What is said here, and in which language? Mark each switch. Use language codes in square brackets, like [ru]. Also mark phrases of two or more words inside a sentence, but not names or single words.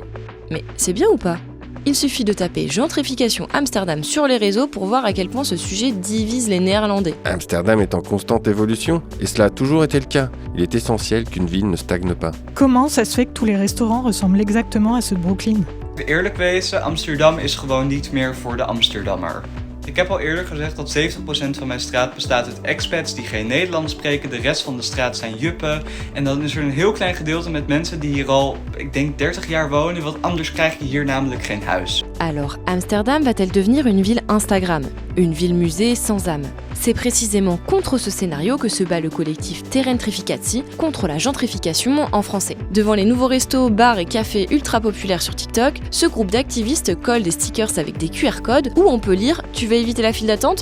[fr] Mais c'est bien ou pas ? Il suffit de taper gentrification Amsterdam sur les réseaux pour voir à quel point ce sujet divise les Néerlandais. Amsterdam est en constante évolution, et cela a toujours été le cas. Il est essentiel qu'une ville ne stagne pas. Comment ça se fait que tous les restaurants ressemblent exactement à ceux de Brooklyn? [nl] Eerlijk wezen, Amsterdam is gewoon niet meer voor de Amsterdammer. Ik heb al eerder gezegd dat 70% van mijn straat bestaat uit expats die geen Nederlands spreken. De rest van de straat zijn juppen. En dan is er een heel klein gedeelte met mensen die hier al, ik denk 30 jaar wonen. Want anders krijg je hier namelijk geen huis. [fr] Alors, Amsterdam va-t-elle devenir une ville Instagram ? Une ville-musée sans âme ? C'est précisément contre ce scénario que se bat le collectif Terrentrificati contre la gentrification en français. Devant les nouveaux restos, bars et cafés ultra populaires sur TikTok, ce groupe d'activistes colle des stickers avec des QR codes où on peut lire « Tu veux éviter la file d'attente ?